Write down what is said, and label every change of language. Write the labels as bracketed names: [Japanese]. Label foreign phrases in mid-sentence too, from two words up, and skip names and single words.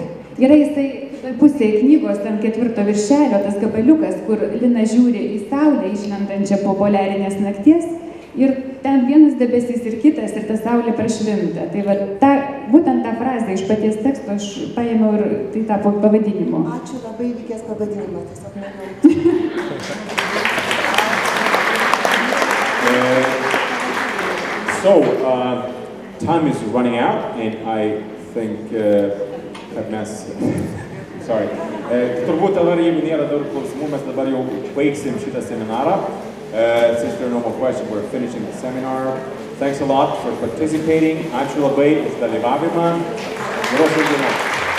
[Lithuanian] Yra jisai pusėje knygos, ant 4 viršelio, tas gabaliukas, kur Lina žiūri į saulę išlendančią po poliarinės nakties. Ir ten vienas debesys ir kitas, ir ta saulė prašvinta. Tai va, būtent tą frazę iš paties teksto aš paėmiau ir tai tapo pavadinimu. Ačiū, labai vykęs pavadinimas, tiesiog nežinau. [English] So, time is running out, and I think [Lithuanian] kad mes... [English] Sorry. [Lithuanian] Turbūt dabar, jeigu nėra daug klausimų, mes dabar jau baigsim šitą seminarą. [English] Since there are no more questions, we're finishing the seminar. Thanks a lot for participating. [Lithuanian] Ačiū labai už dalyvavimą. Geros dienos.